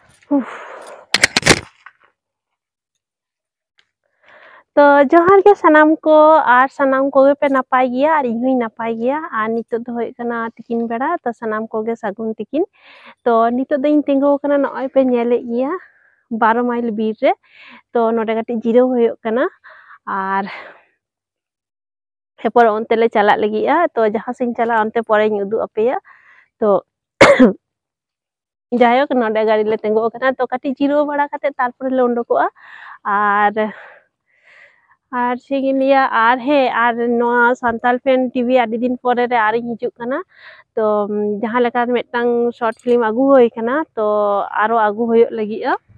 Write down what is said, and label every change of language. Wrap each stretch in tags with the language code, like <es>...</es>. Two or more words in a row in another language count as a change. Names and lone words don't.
<sat>तो जोहार के सनाम को और सनाम को पे नपाय गया और इहुई नपाय गया और नितो दो होय कना तिकिन बेड़ा तो सनाम को गे सागुन तिकिन तो नितो दो इन तिंगो कना नय पे नेले गया 12 माइल बीर रे तो नोडे कटी जिरो होयो कना और हेपर ओनते ले चला लगिया तो जहां सिन चला ओनते परे उदु अपेया तो जायक नोडे गाड़ी ले तिंगो कना तो कटी जिरो बड़ा कते तारपर ले उंडकोआ और सेगिनिया और हे और नोआ सांताल फैन टीवी आदि दिन परे रे आरी हिजुक कना तो जहां लेका मेटांग</sat> <en>short film</en> <sat>आगु होय कना तो आरो आगु होय लगिया</sat>